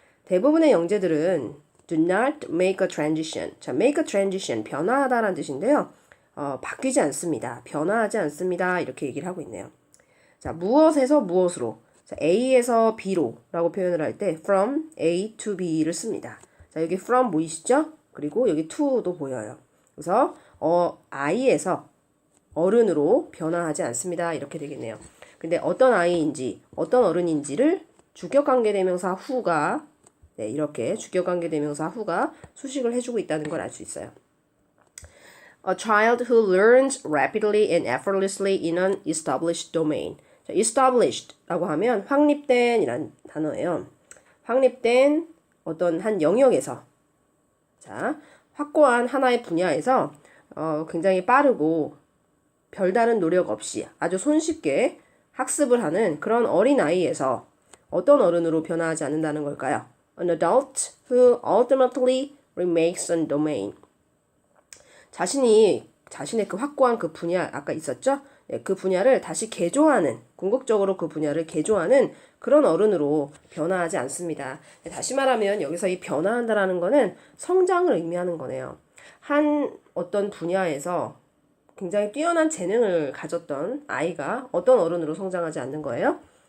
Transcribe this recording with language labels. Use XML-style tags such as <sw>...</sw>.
<ko>대부분의 영재들은</ko> <en>do not make a transition.</en> <ko>자,</ko> <en>make a transition,</en> <ko>변화하다라는 뜻인데요. 바뀌지 않습니다. 변화하지 않습니다. 이렇게 얘기를 하고 있네요. 자, 무엇에서 무엇으로. 자, A에서 B로 라고 표현을 할 때 from A to B를 씁니다. 자, 여기 from 보이시죠? 그리고 여기 to도 보여요. 그래서 I에서 어른으로 변화하지 않습니다. 이렇게 되겠네요. 근데 어떤 아이인지 어떤 어른인지를 주격관계대명사 who가 이렇게 주격관계대명사 who가 수식을 해주고 있다는 걸 알 수 있어요.</ko> <en>A child who learns rapidly and effortlessly in an established domain.</en> <ko>자, established라고 하면 확립된 이란 단어예요. 확립된 어떤 한 영역에서, 자, 확고한 하나의 분야에서 굉장히 빠르고 별다른 노력 없이 아주 손쉽게 학습을 하는 그런 어린아이에서 어떤 어른으로 변화하지 않는다는 걸까요?</ko> <en>An adult who ultimately remakes a domain.</en> <ko>자신의 그 확고한 그 분야 아까 있었죠? 그 분야를 다시 개조하는, 궁극적으로 그 분야를 개조하는 그런 어른으로 변화하지 않습니다. 다시 말하면 여기서 이 변화한다라는 거는 성장을 의미하는 거네요. 한 어떤 분야에서 굉장히 뛰어난 재능을 가졌던 아이가 어떤 어른으로 성장하지 않는 거예요?</ko>